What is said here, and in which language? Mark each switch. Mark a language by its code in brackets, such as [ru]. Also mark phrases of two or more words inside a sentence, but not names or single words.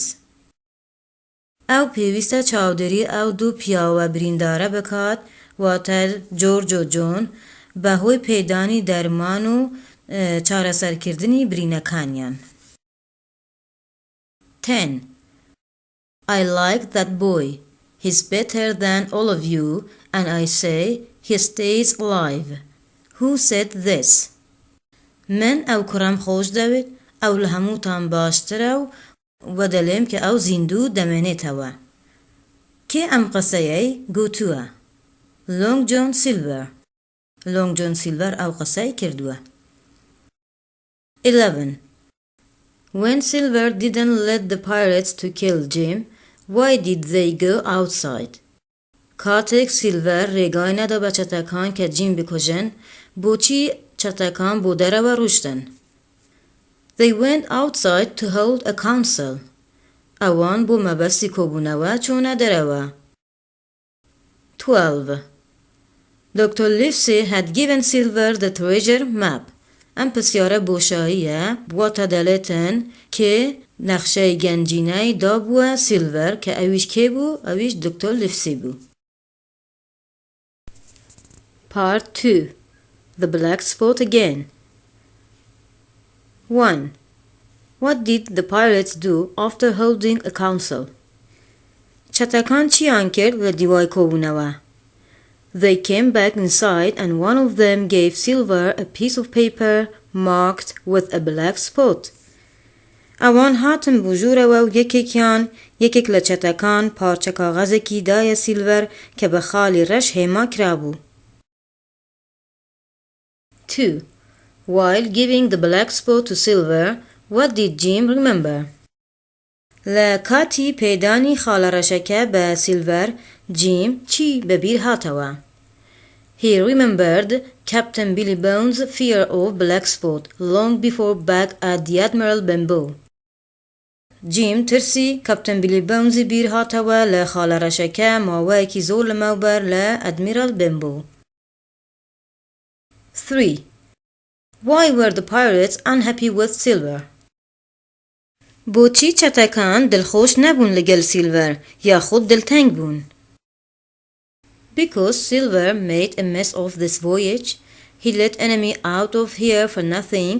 [ckb] ئەو پێویستە چاودێری ئەو دوو پیاوە بریندارە بکات واتە جۆرج و جۆن بەهۆی پێدانی دەرمان و چارەسەرکردنی برینەکانیان. [en] 10. I like that boy. He's better than all of you, and I say he stays alive. Who said this? [ckb] من ئەو کوڕەم خۆش دەوێت ئەو لە هەمووتان باشترە و دەڵێم کە ئەو زیندوو دەمێنێتەوە. کێ ئەم قسەیەی گوتووە؟ Long John Silver. Long John Silver ئەو قسەی کردووە. [en] 11. When Silver didn't let the pirates to kill Jim, why did they go outside? [ckb] کاتێک سیلڤەر ڕێگای نەدا بە چەتەکان کە جیم بکوژن، بۆچی چەتەکان بۆ دەرەوە ڕوشتن؟ [en] They went outside to hold a council. [ckb] ئەوان بۆ مەبەستی کۆبوونەوە چوونە دەرەوە. [en] 12. Dr. Livesey had given Silver the treasure map. [ckb] ئەم پرسیارە بۆشاییە بواتە دەڵێتن کێ نەخشەی گەنجینەی دابووە سیلڤەر کە ئەویش کێ بوو؟ ئەویش دکتۆر لیفسی بوو. [en] Part 2. The Black Spot Again. 1. What did the pirates do after holding a council? [ckb] چەتەکان چیان کرد لە دیوای کۆبوونەوە؟ [en] They came back inside and one of them gave Silver a piece of paper marked with a black spot. [ckb] ئەوان هاتن بۆ ژوورەوە و یەکێک لە چەتەکان پارچە کاغەزێکی دایە سیلڤەر کە بە خاڵی ڕەش هێما کرابوو. [en] 2. While giving the black spot to Silver, what did Jim remember? [ckb] لە کاتی پێدانی خاڵە ڕەشەکە بە سیلڤەر، جیم چی بەبیر هاتەوە؟ [en] He remembered Captain Billy Bones' fear of black spot long before back at the Admiral Benbow. [ckb] جیم ترسی کاپتن بیلی بونزی بیر هاتەوە لە خاڵە ڕەشەکە ماوەیەکی زۆر لەمەوبەر لە ئەدمیرال بنبو. [en] 3. Why were the pirates unhappy with Silver? [ckb] بۆچی چەتەکان دڵخۆش نەبوون لەگەڵ سیلڤەر یاخود دڵتەنگ بوون؟ [en] Because Silver made a mess of this voyage, he let enemy out of here for nothing.